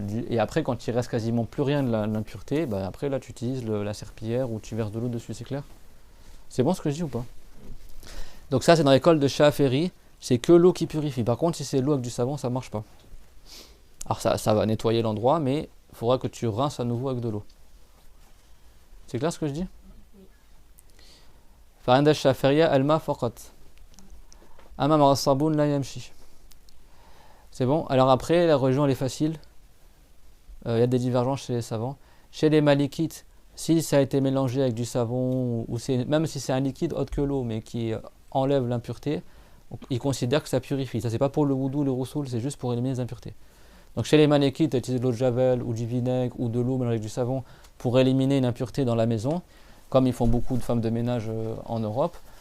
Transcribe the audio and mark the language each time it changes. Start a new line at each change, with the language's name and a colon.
French: Et après, quand il reste quasiment plus rien de l'impureté, bah après là tu utilises la serpillière ou tu verses de l'eau dessus, c'est clair? C'est bon ce que je dis ou pas? Donc ça c'est dans l'école de Shafi'i, c'est que l'eau qui purifie. Par contre si c'est l'eau avec du savon, ça marche pas. Alors ça va nettoyer l'endroit, mais il faudra que tu rinces à nouveau avec de l'eau. C'est clair ce que je dis?
Arabic: فعند الشافعية الماء فقط أما مع الصابون لا يمشي.
French: C'est bon. Alors après la religion elle est facile. Il y a des divergences chez les savants. Chez les malikites, si ça a été mélangé avec du savon, ou même si c'est un liquide autre que l'eau, mais qui enlève l'impureté, ils considèrent que ça purifie. Ça c'est pas pour le wudu, le roussoul, c'est juste pour éliminer les impuretés. Donc chez les malikites, utiliser de l'eau de javel ou du vinaigre ou de l'eau mélangée avec du savon pour éliminer une impureté dans la maison, comme ils font beaucoup de femmes de ménage en Europe.